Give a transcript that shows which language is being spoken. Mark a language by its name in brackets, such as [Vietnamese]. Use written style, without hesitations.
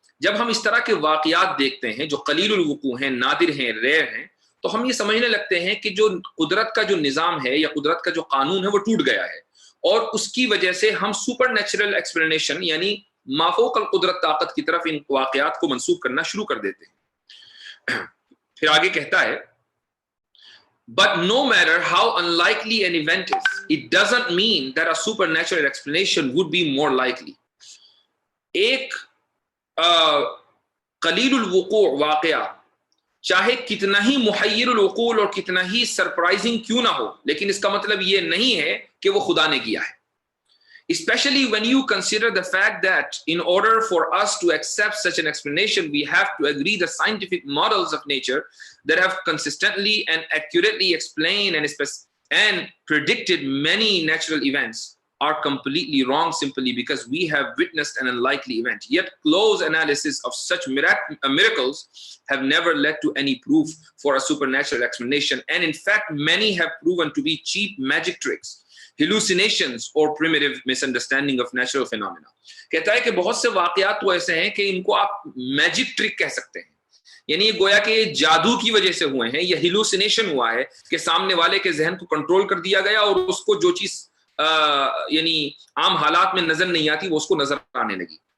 [Urdu] جب ہم اس طرح کے واقعات دیکھتے ہیں جو قلیل الوقوع ہیں، نادر ہیں، ریئر ہیں، تو ہم یہ سمجھنے لگتے ہیں کہ جو قدرت کا جو نظام ہے یا قدرت کا جو قانون ہے وہ ٹوٹ گیا ہے، اور اس کی وجہ سے ہم سپر نیچرل ایکسپلینیشن یعنی مافوق القدرت طاقت کی طرف ان واقعات کو منسوب کرنا شروع کر دیتے ہیں۔ پھر آگے کہتا ہے [English] But no matter how unlikely an event is, it doesn't mean that a supernatural explanation would be more likely. [Urdu] ایک قلیل الوقوع واقعہ چاہے کتنا ہی محیر العقول اور کتنا ہی سرپرائزنگ کیوں نہ ہو، لیکن اس کا مطلب یہ نہیں ہے کہ وہ خدا نے کیا ہے۔ [English] Especially when you consider the fact that in order for us to accept such an explanation, we have to agree the scientific models of nature that have consistently and accurately explained and predicted many natural events are completely wrong simply because we have witnessed an unlikely event. Yet close analysis of such miracles have never led to any proof for a supernatural explanation, and in fact many have proven to be cheap magic tricks, hallucinations or primitive misunderstanding of natural phenomena. [Urdu] کہتا ہے کہ بہت سے واقعات تو ایسے ہیں کہ ان کو آپ میجک ٹرک کہہ سکتے ہیں، یعنی گویا کہ جادو کی وجہ سے ہوئے ہیں، یا ہیلوسینیشن ہوا ہے کہ سامنے والے کے ذہن کو کنٹرول کر دیا گیا اور اس کو جو چیز یعنی عام حالات میں نظر نہیں آتی وہ اس کو نظر آنے لگی.